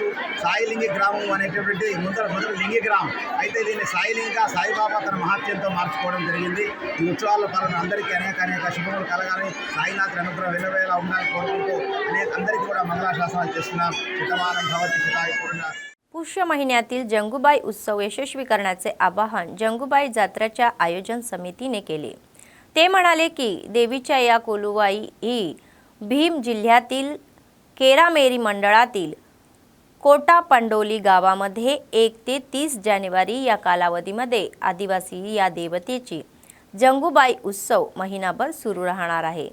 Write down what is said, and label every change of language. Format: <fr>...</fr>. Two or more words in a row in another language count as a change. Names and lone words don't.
<te>సాయిలింగి గ్రామం అనేటటువంటి మొదటి లింగి గ్రామం అయితే దీన్ని సాయిలింగిగా సాయిబాబా తన మహాత్యంతో మార్చుకోవడం జరిగింది. ఈ ఉత్సవాల్లో పాల్గొన్న అందరికీ అనేక శుభములు కలగాలని, సాయినాథ్ అనుగ్రహం వెలువేలా ఉండాలని కోరుకుంటూ అందరికీ కూడా మంగళాశాసనాలు చేస్తున్నాం.</te> <sa>శతమానం భవతి శతాయు పూర్ణ.</sa> <mr>पुष्य महिन्यातील जंगूबाई उत्सव यशस्वी करण्याचे आवाहन जंगूबाई जात्राच्या आयोजन समितीने केले. ते म्हणाले की देवीच्या या कोलुवाई ही भीम जिल्ह्यातील केरामेरी मंडळातील कोटा पंडोली गावामध्ये 1 ते 30 जानेवारी या कालावधीमध्ये आदिवासी या देवतेची जंगूबाई उत्सव महिनाभर सुरू राहणार आहे.</mr>